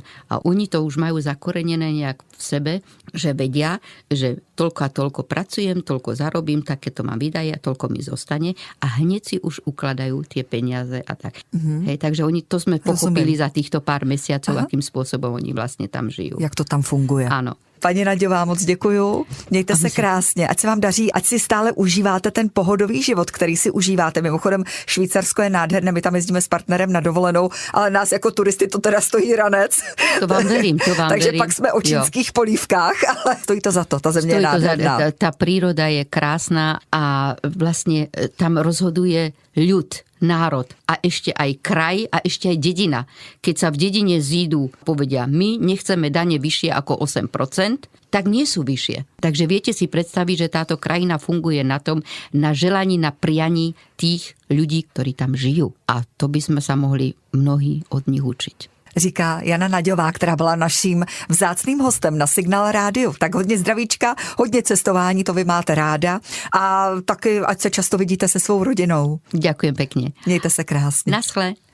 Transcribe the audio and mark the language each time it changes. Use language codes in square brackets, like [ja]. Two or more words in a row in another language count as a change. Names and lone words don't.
[sk] A oni to už majú zakorenené nejak v sebe, že vedia, že toľko a toľko pracujem, toľko zarobím, takéto mám výdaje a toľko mi zostane a hneď si už ukladajú tie peniaze a tak. Hej, takže oni to sme pochopili za týchto pár mesiacov, akým spôsobom oni vlastne tam žijú. [cs] Jak to tam funguje? [sk] Áno. [cs] Paní Naďová, moc děkuju. Mějte se krásně, ať se vám daří, ať si stále užíváte ten pohodový život, který si užíváte. Mimochodem, Švýcarsko je nádherné, my tam jezdíme s partnerem na dovolenou, ale nás jako turisty to teda stojí ranec. [sk] To vám verím, [cs] Takže pak jsme o čínských polívkách, ale stojí to za to, ta země je nádherná. [sk] Tá príroda je krásna a vlastne tam rozhoduje ľud, národ a ešte aj kraj a ešte aj dedina. Keď sa v dedine zídu, povedia, my nechceme dane vyššie ako 8%, tak nie sú vyššie. Takže viete si predstaviť, že táto krajina funguje na tom, na želaní, na prianí tých ľudí, ktorí tam žijú. A to by sme sa mohli mnohí od nich učiť. [cs] Říká Jana Naďová, která byla naším vzácným hostem na Signál rádiu. Tak hodně zdravíčka, hodně cestování, to vy máte ráda a taky, ať se často vidíte se svou rodinou. [sk] Ďakujem pekne. [cs] Mějte se krásně. Naschle.